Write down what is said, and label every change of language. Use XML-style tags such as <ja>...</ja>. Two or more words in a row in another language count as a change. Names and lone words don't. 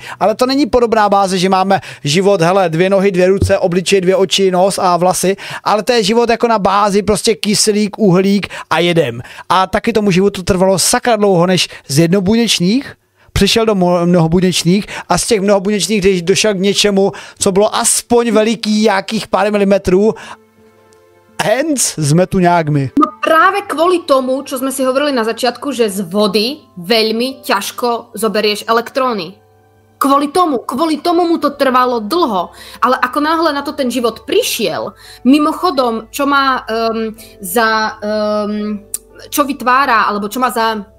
<cs>Ale to není podobná báze, že máme život, hele, 2 nohy, 2 ruce, obličej, 2 oči, nos a vlasy, ale to je život jako na bázi prostě kyslík, uhlík a jedem. A taky tomu životu trvalo sakra dlouho, než z jednobuněčných přišel do mnohobuněčných a z těch mnohobuněčných, když došel k něčemu, co bylo aspoň veliký nějakých pár milimetrů,</cs> <sk>hence sme tu nejakmi. No práve kvôli tomu, čo sme si hovorili na začiatku, že z vody veľmi ťažko zoberieš elektróny. Kvôli tomu mu to trvalo dlho. Ale ako náhle na to ten život prišiel, mimochodom, čo má čo vytvára, alebo čo má za...</sk>